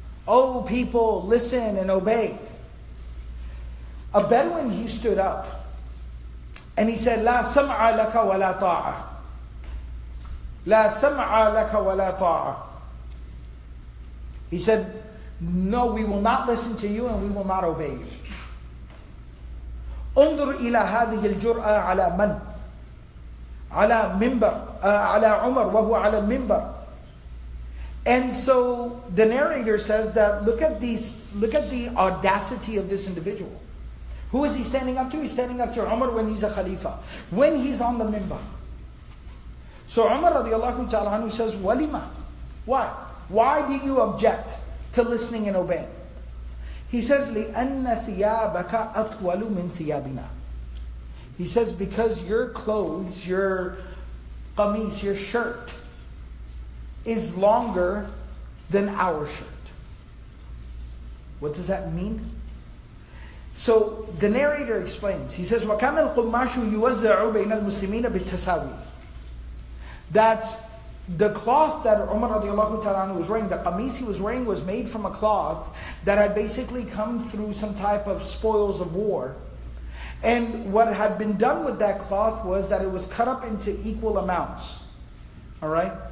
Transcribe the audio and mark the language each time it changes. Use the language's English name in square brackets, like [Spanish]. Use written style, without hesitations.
[English] Oh people, listen and obey. A Bedouin, he stood up and he said, [Arabic] La sam'a laka wa la ta'a. La sam'a laka wa la ta'a. [English] He said, no, we will not listen to you and we will not obey you. [Arabic] انظر إلى هذه الجرأة على من؟ على منبر على عمر وهو على المنبر. [English] And so the narrator says that look at the audacity of this individual. Who is he standing up to? He's standing up to Umar when he's a Khalifa, when he's on the minbar. So Umar radiallahu ta'ala anhu says, Walima. Why? Why do you object to listening and obeying? [Arabic] He says, لِأَنَّ ثِيَابَكَ أَطْوَلُ مِنْ ثِيَابِنَا. [English] He says, because your clothes, your qamis, your shirt, is longer than our shirt. What does that mean? So the narrator explains. [Arabic] He says, وَكَانَ الْقُمَّاشُ يُوَزَّعُ بَيْنَ الْمُسْلِمِينَ بِالتَّسَاوِي. [English] That the cloth that Umar radiallahu ta'ala was wearing, the qamis he was wearing, was made from a cloth that had basically come through some type of spoils of war. And what had been done with that cloth was that it was cut up into equal amounts. Alright?